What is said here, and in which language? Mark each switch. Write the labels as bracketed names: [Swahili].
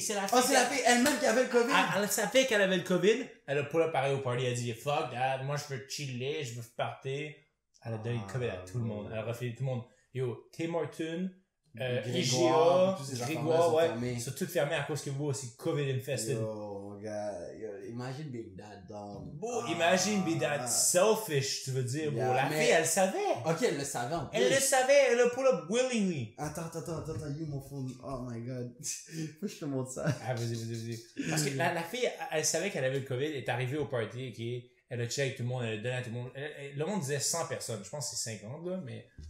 [French] C'est la fille elle-même qui avait le COVID. Elle savait qu'elle avait le COVID. Elle a pas pareil au party. Elle a dit, [English] fuck that, [French] moi je veux chiller, je veux partir. Elle a donné le COVID à tout le monde. Elle a refait tout le monde. Yo, Tim Horton. Grégoire, ouais, ils sont tous fermés à cause que vous c'est COVID infested. [English] Yo, imagine being that dumb. Imagine being that selfish, [French] tu veux dire. La fille, elle savait. Ok, elle le savait en plus. Elle le savait, elle a [English] pull up willingly. [French] Attends, you mon phone. [English] Oh my god. [French] Faut que je te montre ça. Ah, vas-y. Parce que la fille, elle savait qu'elle avait le COVID, elle est arrivée au party, ok. Elle a check tout le monde, elle a donné à tout le monde. Le monde disait 100 personnes, je pense que c'est 50 là, mais.